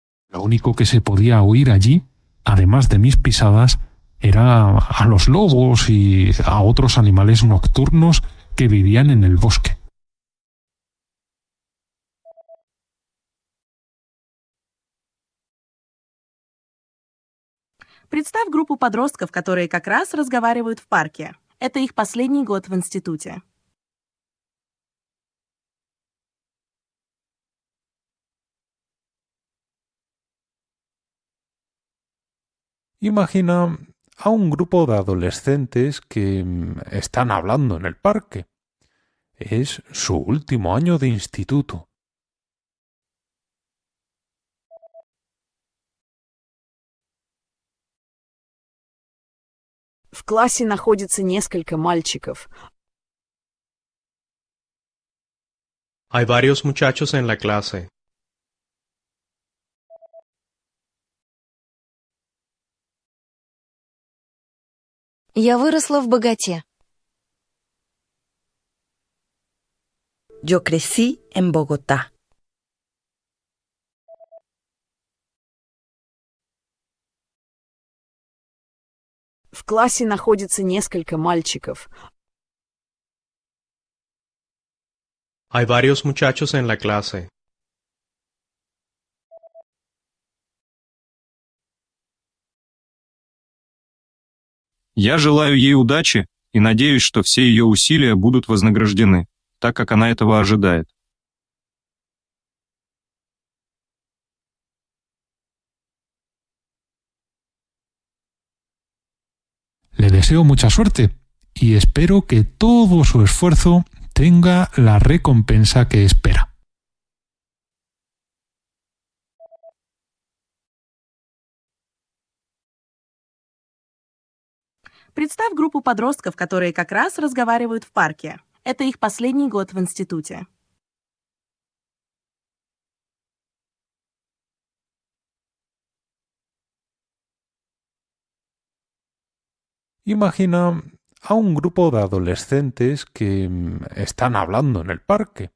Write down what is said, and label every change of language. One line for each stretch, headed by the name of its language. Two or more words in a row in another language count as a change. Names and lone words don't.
Spanish: Lo único que se podía oír allí, además de mis pisadas, era a los lobos y a otros animales nocturnos que vivían en el bosque.
Russian: Представь группу подростков, которые как раз разговаривают в парке. Это их последний год в институте.
Spanish: Imagina a un grupo de adolescentes que están hablando en el parque. Es su último año de instituto.
Russian: В классе находится несколько мальчиков.
Spanish: Hay varios muchachos en la clase.
Russian: Я выросла в богате.
Spanish: Yo crecí en Bogotá.
Russian: В классе находится несколько мальчиков.
Spanish: Hay varios muchachos en la clase.
Russian: Я желаю ей удачи и надеюсь, что все ее усилия будут вознаграждены, так как она этого ожидает.
Spanish: Le deseo mucha suerte y espero que todo su esfuerzo tenga la recompensa que espera.
Russian: Представь группу подростков, которые как раз разговаривают в парке. Это их последний год в институте.
Spanish: Imagina a un grupo de adolescentes que están hablando en el parque.